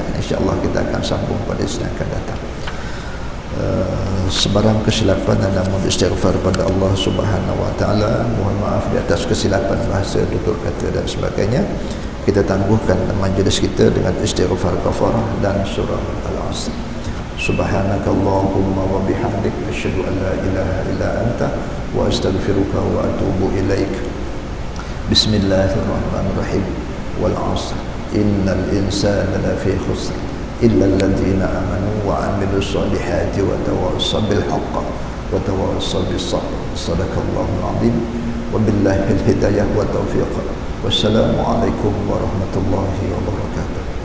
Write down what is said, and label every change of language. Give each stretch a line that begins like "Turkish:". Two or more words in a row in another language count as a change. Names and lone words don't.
Malay: InsyaAllah kita akan sambung pada yang akan datang. Sebarang kesilapan anda mohon istighfar pada Allah
Arabic: سبحانه وتعالى.
Malay: Mohon maaf di atas kesilapan bahasa, tutur kata dan sebagainya. Kita tangguhkan majlis kita dengan istighfar kafarah dan surah Al-Asr.
Arabic: سبحانك اللهم وبحمدك أشهد أن لا إله إلا أنت وأستغفرك وأتوب إليك. بسم الله الرحمن الرحيم والعصر إن الإنسان لفي خسر إلا الذين آمنوا وعملوا الصالحات وتواصوا بالحق وتواصوا بالصبر. صدق الله العظيم. وبالله الهداية والتوفيق. والسلام عليكم ورحمة الله وبركاته.